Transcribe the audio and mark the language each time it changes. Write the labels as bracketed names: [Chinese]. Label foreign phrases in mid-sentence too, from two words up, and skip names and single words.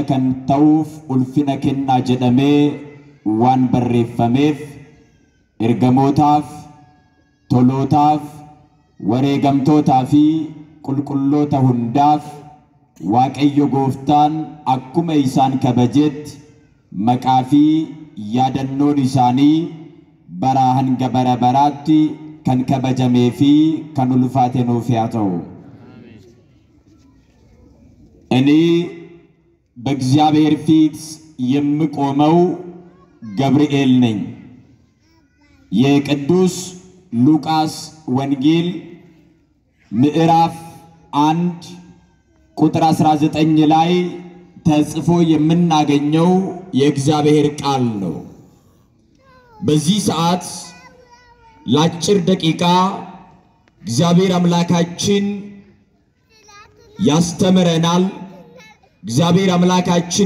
[Oromo] kan ta'uuf ulfina kennaa jedhamee waan barreeffameef ergamootaaf tolootaaf wareegamtootaa fi qulqulloota hundaaf waaqayyo gooftaan akkuma isaan kabajetti maqaa fi yaadannoon isaanii barahan gabara baraatti kan kabajamee fi kan ulfaate nuuf yaa ta'u. [Amharic] እኔ በእግዚአብሔር ፊት የምቆመው ገብርኤል ነኝ። የቅዱስ ሉቃስ ወንጌል ምዕራፍ 1 ቁጥር 19 ላይ ተጽፎ የምናገኘው የእግዚአብሔር ቃል ነው። በዚህ ሰዓት ለአጭር ደቂቃ እግዚአብሔር አምላካችን ያስተምረናል። እግዚአብሔር አምላካችን